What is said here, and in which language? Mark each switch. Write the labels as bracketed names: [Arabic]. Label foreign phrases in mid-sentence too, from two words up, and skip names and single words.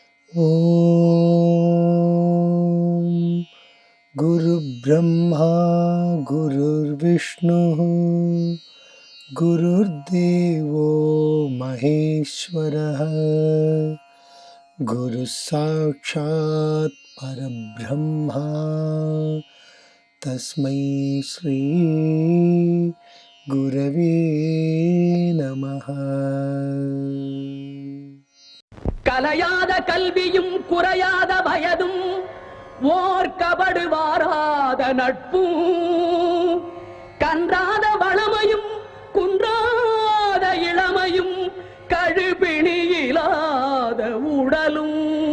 [Sanskrit] ओम् गुरु ब्रह्मा गुरु विष्णु गुरु देवो महेश्वर गुरु साक्षात् परब्रह्म तस्मै श्री गुरवे नमः. [Tamil] கலையாத கல்வியும் குறையாத வயதும் ஓர் கபடு வாராத நட்பும் கன்றாத வளமையும் குன்றாத இளமையும் கழுபிணியிலாத உடலும்